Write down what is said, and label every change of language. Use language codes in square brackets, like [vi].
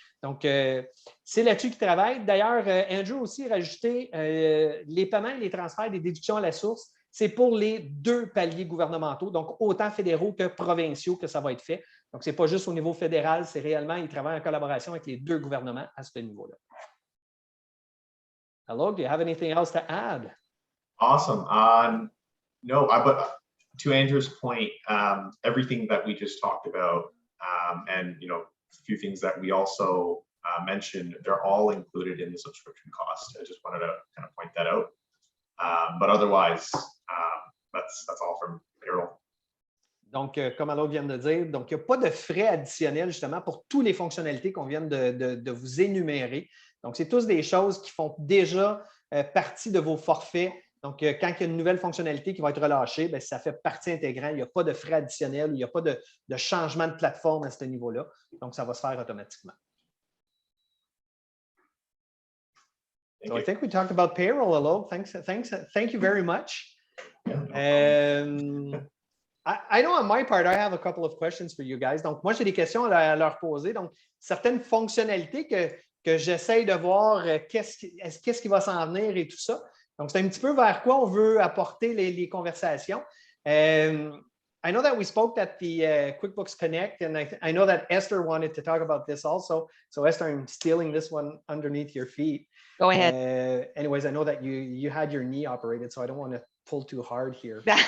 [fr] Donc, c'est là-dessus qu'ils travaillent. D'ailleurs, Andrew aussi a rajouté les paiements et les transferts des déductions à la source. C'est pour les 2 paliers gouvernementaux, donc autant fédéraux que provinciaux que ça va être fait. Donc, ce n'est pas juste au niveau fédéral, c'est réellement, ils travaillent en collaboration avec les 2 gouvernements à ce niveau-là. [en] Alok, do you have anything else to add? Awesome. No, but to Andrew's point, everything that we just talked about, and a few things that we also mentioned, they're all included in the subscription cost. I just wanted to kind of point that out. But otherwise, that's all from Payroll. [fr] Donc, comme Alok vient de dire, donc il n'y a pas de frais additionnels justement pour toutes les fonctionnalités qu'on vient de vous énumérer. Donc, c'est tous des choses qui font déjà partie de vos forfaits. Donc, quand il y a une nouvelle fonctionnalité qui va être relâchée, bien, ça fait partie intégrante. Il n'y a pas de frais additionnels, il n'y a pas de changement de plateforme à ce niveau-là. Donc, ça va se faire automatiquement. [en] So I think we talked about payroll, Alok. Thank you very much. Yeah, I know on my part, I have a couple of questions for you guys. [fr] Donc, moi, j'ai des questions à leur poser. Donc, certaines fonctionnalités que j'essaye de voir qu'est-ce qui va s'en venir et tout ça. Donc, c'est un petit peu vers quoi on veut apporter les conversations. [en] I know that we spoke at the QuickBooks Connect, and I know that Esther wanted to talk about this also. So, Esther, I'm stealing this one underneath your feet. Go ahead. Anyways, I know that you had your knee operated, so I don't want to pull too hard here.